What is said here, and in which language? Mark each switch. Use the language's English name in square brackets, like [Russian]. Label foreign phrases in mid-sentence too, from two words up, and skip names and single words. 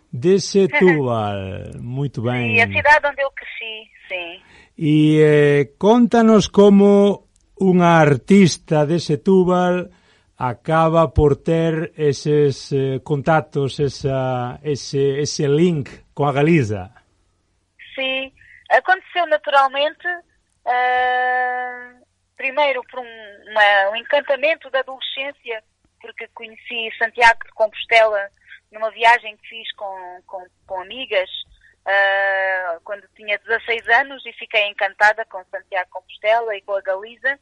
[Galician] De Setúbal, moito ben. [Portuguese] Sim, a cidade onde eu cresci, sim. [Galician] E contanos como unha artista de Setúbal acaba por ter eses contactos, ese link con a Galiza. [Portuguese] Sim, aconteceu naturalmente, primeiro por um encantamento da adolescência, porque conheci Santiago de Compostela numa viagem que fiz com amigas, quando tinha 16 anos, e fiquei encantada com Santiago de Compostela e com a Galiza.